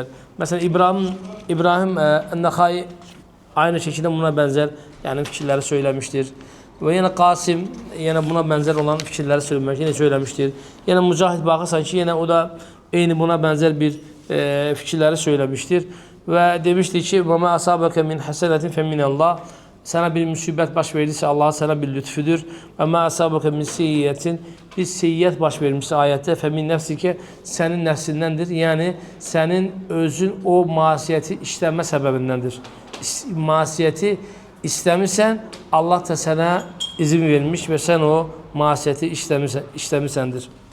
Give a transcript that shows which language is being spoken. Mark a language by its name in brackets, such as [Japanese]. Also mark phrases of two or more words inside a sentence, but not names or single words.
[Turkish] Mesela İbrahim Nakhai aynı şekilde buna benzer yani fikirleri söylemiştir. Ve yine Kasım yine buna benzer olan fikirleri söylemiştir. Yine Mücahit Bakı sanki yine o da aynı buna benzer bir fikirleri söylemiştir. Ve demişti ki [Arabic] وَمَا أَصَابَكَ مِنْ حَسَنَةٍ فَمِنَ اللّٰهِ [Turkish] Sana bir musibet baş verdiyse Allah sana bir lütfüdür. [Arabic] وَمَا أَصَابَكَ مِنْ سِيِّيَّةٍ [Turkish] Bir seyyiyet baş vermişse ayette [Arabic] فمن نفسك [Turkish] senin nefsindendir. Yani senin özün o masiyeti işleme sebebindendir. Masiyeti istemişsen Allah da sana izin vermiş ve sen o masiyeti işlemişsendir.